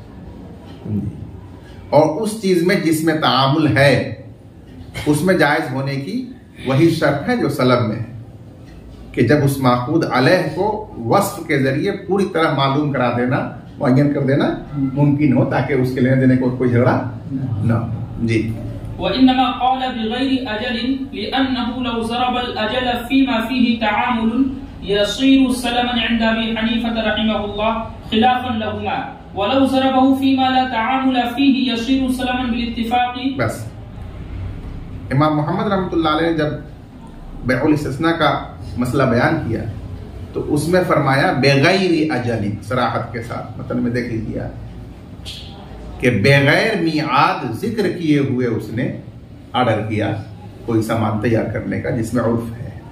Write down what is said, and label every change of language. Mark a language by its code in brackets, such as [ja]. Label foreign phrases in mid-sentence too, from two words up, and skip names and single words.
[ur] اور اس چیز میں جس میں تعامل ہے اس میں جائز ہونے کی وہی شرط ہے جو سلب میں ہے کہ جب اس معقود علیہ کو وصف کے ذریعے پوری طرح معلوم کرا دینا، معین کر دینا ممکن ہو، تاکہ اس کے لینے دینے کو کوئی جھگڑا نہ ہو. جی. [ar] وإنما قال بغير أجل لأنه لو ضرب الأجل فيما فيه تعامل يصير سلما عند أبي حنيفة رحمه الله خلافا لهما ولو ضربه فيما لا تعامل فيه يصير سلما بالاتفاق. [ur] بس امام محمد [ar] رحمة الله عليه [ur] نے جب [ar] بيع الاستصناع [ur] کا مسئلہ بیان کیا تو اس میں فرمایا [ar] بغير أجلٍ, [ur] صراحت کے ساتھ، مطلب میں دیکھ لیجیے کہ بغیر میعاد ذکر کیے ہوئے اس نے آرڈر کیا کوئی سامان تیار کرنے کا جس میں عرف ہے.